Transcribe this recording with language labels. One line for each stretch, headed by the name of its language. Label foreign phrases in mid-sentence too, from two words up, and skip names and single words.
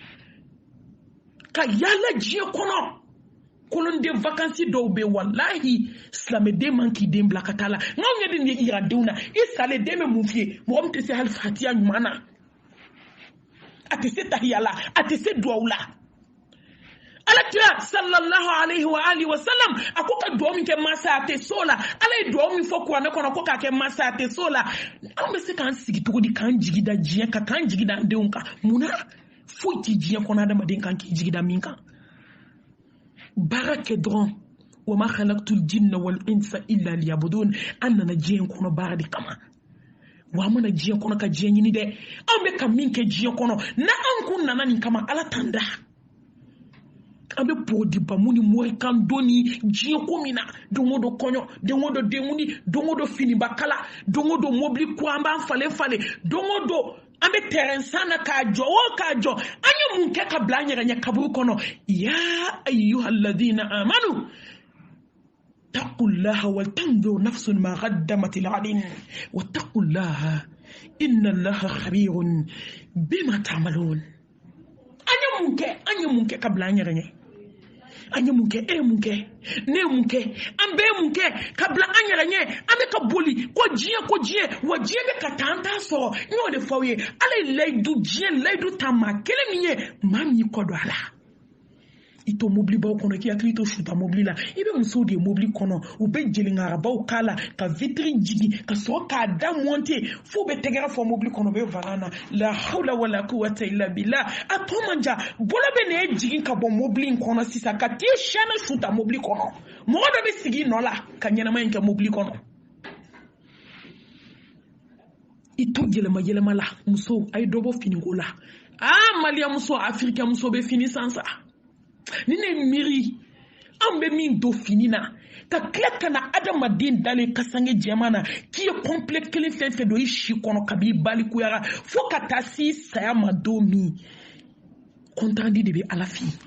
Bambara: ka yala diɲɛ kɔnɔ kolonden vacances dɔw bɛ wallahi silamɛden man k'i den bila ka taa la n'anw ye nin yira denw na i salen den bɛ mun f'i ye mɔgɔ min tɛ se hali fatiya ɲuman na a tɛ se tahiya la a tɛ se duwawu la alakira
Arabic: صلى الله عليه وعلى آله وسلم
Bambara: a ko ka duwawu min kɛ masa a tɛ so la ala ye duwawu min fɔ kuranɛ kɔnɔ ko k'a kɛ masa a tɛ so la an bɛ se k'an sigi cogo di k'an jigi da diɲɛ kan k'an jigi da an denw kan mun na foyi tɛ diɲɛ kɔnɔ adamaden kan k'i jigi da min kan baara kɛ dɔrɔn
Arabic: وما خلقت الجن والإنس إلا ليعبدون
Bambara: an nana diɲɛ kɔnɔ baara de kama wa an mana diɲɛ kɔnɔ ka diɲɛ ɲini dɛ an bɛ ka min kɛ diɲɛ kɔnɔ na an kun nana nin kama ala t'an da an bɛ pɔgɔdiba mun ni morikan don ni diɲɛ ko min na don o don kɔɲɔ don o don denkundi don o don finiba kala don o don mobili ko an b'an falen don o don an bɛ terrain san na k'a jɔ o k'a jɔ an ye mun kɛ ka bila an yɛrɛ ɲɛ kaburu kɔnɔ
Arabic: يا أيها الذين آمنوا اتقوا الله ولتنظر نفس ما قدمت لغد واتقوا الله إن الله خبير بما تعملون
Bambara: an ye mun kɛ ka bila an yɛrɛ ɲɛ an ye mun kɛ e ye mun kɛ ne ye mun kɛ an bɛɛ ye mun kɛ ka bila an yɛrɛ ɲɛ an bɛ ka boli ko diɲɛ wa diɲɛ bɛ ka taa an t'a sɔrɔ n y'o de fɔ aw ye ala ye layidu diɲɛ layidu ta maa kelen min ye maa min y'i kɔ don a la i to mobilibaw kɔnɔ k'i hakili to suta mobili la i bɛ musow de ye mobili kɔnɔ u bɛ jelingarabaw k'a la ka vitiri jigi ka sɔrɔ k'a da monte f'u bɛ tɛgɛrɛ fɔ mobili kɔnɔ u bɛ varan na
Arabic: لا حول ولا قوة إلا بالله
Bambara: a tɔ man ca bolo bɛ ne jigin ka bɔ mobili in kɔnɔ sisan ka t'i sɛnɛ suta mobili kɔnɔ mɔgɔ dɔ bɛ sigi i nɔ la ka ɲɛnama in kɛ mobili kɔnɔ i to yɛlɛma la musow a ye dɔ bɔ finiko la maliya muso afirikɛn muso bɛ fini san sa ni ne miiri an bɛ min don fini na ka tila ka na adamaden dalen kasange jɛman na k'i ye complet kelen fɛn fɛn don i si kɔnɔ kab'i balikuyara fo ka taa se saya ma don min kɔntandi de bɛ ala fɛ